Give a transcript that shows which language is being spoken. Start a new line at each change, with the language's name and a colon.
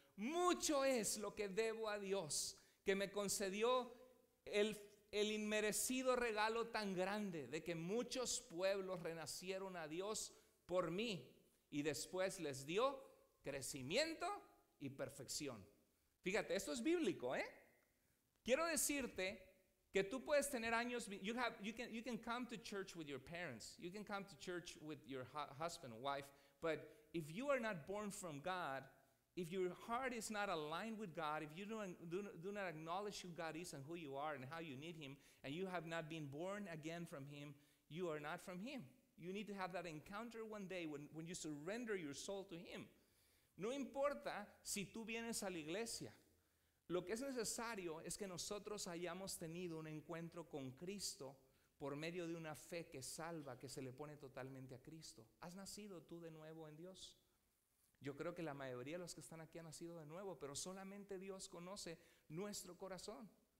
Spanish: Mucho es lo que debo a Dios, que me concedió el inmerecido regalo tan grande de que muchos pueblos renacieron a Dios por mí, y después les dio crecimiento y perfección. Fíjate, esto es bíblico, ¿eh? Quiero decirte que tú puedes tener años.
English: You can come to church with your parents, you can come to church with your husband, wife, but if you are not born from God, if your heart is not aligned with God, if you do not acknowledge who God is and who you are and how you need Him, and you have not been born again from Him, you are not from Him. You need to have that encounter one day when you surrender your soul to Him.
Spanish: No importa si tú vienes a la iglesia. Lo que es necesario es que nosotros hayamos tenido un encuentro con Cristo por medio de una fe que salva, que se le pone totalmente a Cristo. ¿Has nacido tú de nuevo en Dios? Yo creo que la mayoría de los que están aquí han nacido de nuevo, pero solamente Dios conoce nuestro corazón.